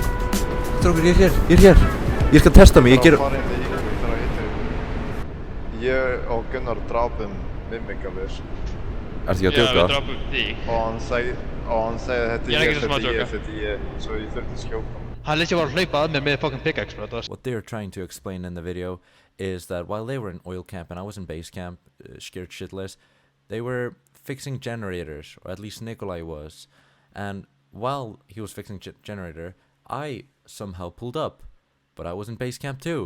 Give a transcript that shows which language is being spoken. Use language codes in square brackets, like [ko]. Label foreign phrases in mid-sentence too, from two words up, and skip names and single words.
[is] Strákur, ég er hér. Ég skal testa mig, ég ger... Ég og Gunnar drápum Mimik af þér. Ertu ekki að Já, djóka? við drápum þig. Og hann sagði þetta Ég er ekki sem að djóka. Svo ég þurfti að skjóta. Hann lýtti bara að hlaupa að mér með [en] fucking pickaxe, bro. What they're trying to explain in the video is that while they were in oil camp and I was in base camp, scared shitless, they were fixing generators, or at least Nikolaj was. And while he was fixing generator, I somehow pulled up, but I was in base camp too.